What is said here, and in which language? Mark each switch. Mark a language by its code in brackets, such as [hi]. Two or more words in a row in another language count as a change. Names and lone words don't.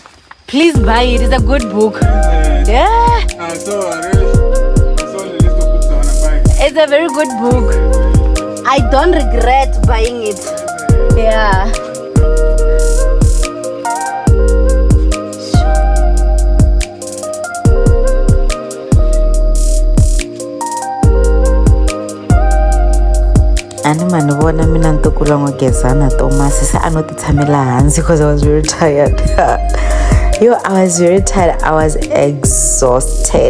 [en] Please buy it. It's a good book. Yeah. I saw the list of books I wanna buy. It's a very good book. I don't regret buying it. Yeah. [ts] Ani mani vona mina ntukula n'wi Gezana Thomas se a no ti tshamela hansi [en] because I was very tired. Yo, I was very tired. I was exhausted.